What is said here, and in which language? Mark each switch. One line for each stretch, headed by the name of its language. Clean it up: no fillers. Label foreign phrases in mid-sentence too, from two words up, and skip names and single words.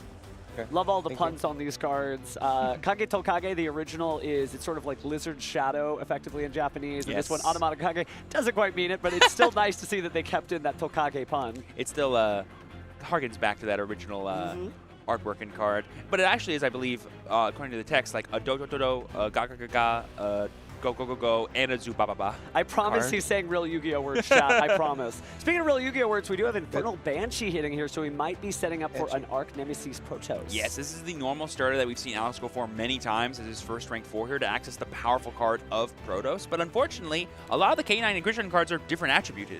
English: Love all the puns on these cards. Kage Tokage, the original, it's sort of like Lizard Shadow, effectively in Japanese. And this one, Automata Kage, doesn't quite mean it, but it's still nice to see that they kept in that Tokage pun. It still harkens back to that original artwork and card. But it actually is, I believe, according to the text, like a do ga ga ga ga, go go go go, and a zoo ba ba ba. I promise he's saying real Yu-Gi-Oh words, chat. I promise. Speaking of real Yu-Gi-Oh words, we do have Infernal Banshee hitting here, so we might be setting up for an Arc Nemesis Protoss. Yes, this is the normal starter that we've seen Alex go for many times as his first rank 4 here to access the powerful card of Protoss. But unfortunately, a lot of the K9 and Christian cards are different attributed.